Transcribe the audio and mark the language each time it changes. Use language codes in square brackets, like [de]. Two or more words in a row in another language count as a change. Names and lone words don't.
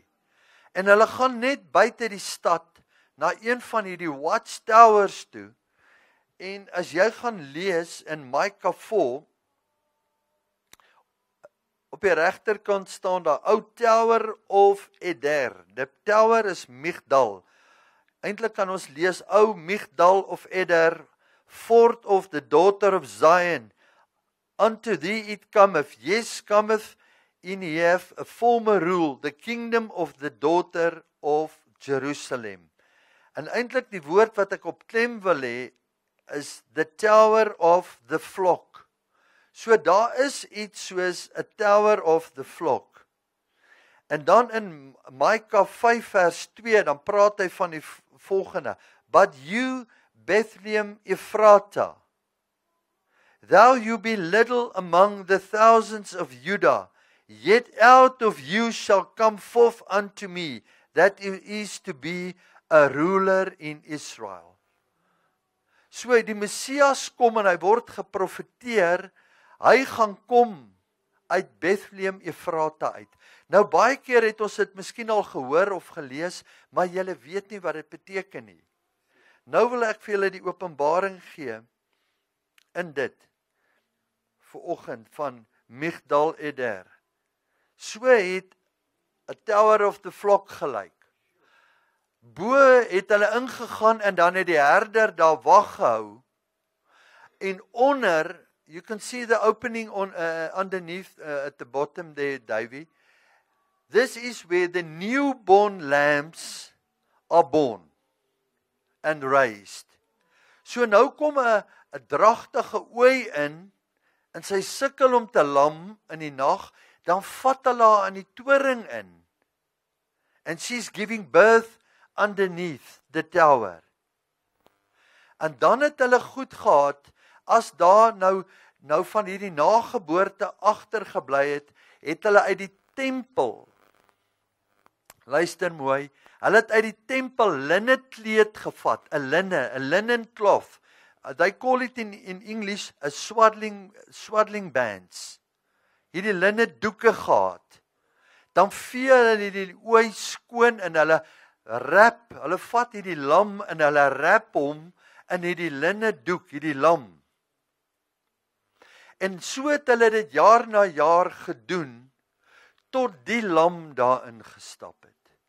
[af] En hulle gaan net buite die stad na een van hierdie watchtowers toe. En as jy gaan lees in Micah 4, op die regterkant staan daar [en] O Tower of Eder. [af] Die tower is Migdal. Eintlik kan ons lees [en] O Migdal of Eder, fort of the daughter of Zion. Unto thee it cometh, yes cometh in Heath a former rule, the kingdom of the daughter of Jerusalem. [af] En eintlik die woord wat ek op klem wil hê, is [en] the tower of the flock. [af] So daar is iets soos [en] a tower of the flock. [af] En dan in Micah 5 vers 2, dan praat hy van die volgende. [en] But you, Bethlehem Ephratah, though you be little among the thousands of Judah, yet out of you shall come forth unto me, that is to be a ruler in Israel. [af] So die Messias kom en hy word geprofeteer, hy gaan kom uit Bethlehem Ephratah uit. Nou baie keer het ons dit miskien al gehoor of gelees, maar julle weet nie wat dit beteken nie. Nou wil ek vir julle die openbaring gee in dit vanoggend van Migdal Eder. So het 'n [en] tower of the flock [af] gelyk. Bo het hulle ingegaan en dan het die herder daar wag gehou. En onder, [en] you can see the opening on underneath at the bottom there, Davey. This is where the newborn lambs are born and raised. [af] So nou kom 'n dragtige ooi in, en sy sukkel om te lam in die nag, dan vat hulle haar in die toring in. [en] And she's giving birth underneath the tower. [af] En dan het hulle goed gehad, as daar nou van hierdie nageboorte agtergebly het, het hulle uit die tempel, luister mooi, hulle het uit die tempel linnekleed gevat, 'n [en] linen cloth. They call it in English a swaddling bands. [af] Hierdie linne doeke gehad. Dan vee hulle die ooi skoon en hulle vat hierdie lam en hulle rap hom in hierdie linne doek, hierdie lam. En so het hulle dit jaar na jaar gedoen, tot die lam daarin gestap het.